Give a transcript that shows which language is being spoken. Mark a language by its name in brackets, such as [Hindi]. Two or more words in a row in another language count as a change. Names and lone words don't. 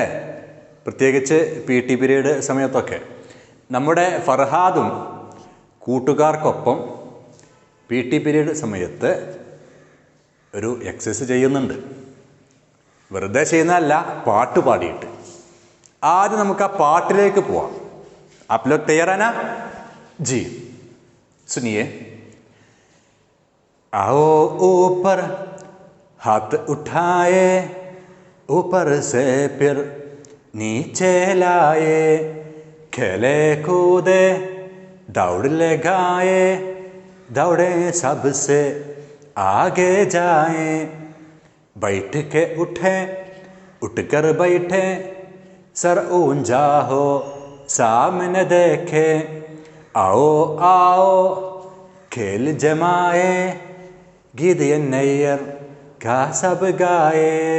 [Malayalam] പ്രത്യേകിച്ച് [English] PT period [Malayalam] സമയത്തൊക്കെ. നമ്മുടെ ഫർഹാദും കൂട്ടുകാർക്കൊപ്പം [English] PT period [Malayalam] സമയത്ത് ഒരു എക്സസൈസ് ചെയ്യുന്നുണ്ട്. വെറുതെ ചെയ്യുന്നതല്ല, പാട്ട് പാടിയിട്ട്. ആദ്യം നമുക്ക് ആ പാട്ടിലേക്ക് പോവാം. [Hindi] आप लोग तैयार है ना? जी, सुनिए. आओ ऊपर हाथ उठाए, ऊपर से फिर नीचे लाए, खेले कूदे दौड़ लगाए, दौड़े सबसे आगे जाए, बैठ के उठे उठकर बैठे, सर ऊंचा हो सामने देखे, आओ आओ खेल जमाए, गीत ये नैयर का सब गाए.